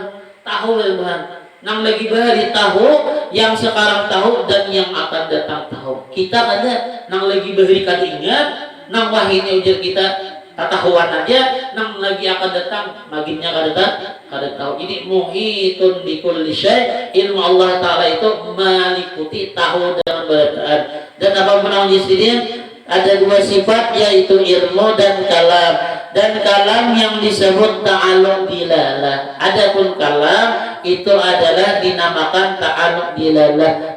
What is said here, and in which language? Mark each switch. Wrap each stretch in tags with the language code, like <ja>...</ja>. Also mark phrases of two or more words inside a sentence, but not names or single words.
<bjn>Tahu Tuhan. Nang lagi bahari tahu, yang sekarang tahu dan yang akan datang tahu. Kita ada nang lagi bahari kada ingat, nang wahine ujar kita tatahuan aja, nang lagi akan datang maginya kada tahu. Ini</bjn> <ar>muhitun bi kulli syai',</ar> <bjn>ilmu Allah Ta'ala itu meliputi tahu dengan berataan. Dan apa menang di sini ada 2 sifat yaitu ilmu dan kalam. Dan kalam yang disebut</bjn> <ar>ta'alluq dilalah.</ar> <bjn>Adapun kalam itu adalah dinamakan</bjn> <ar>ta'alluq dilalah.</ar>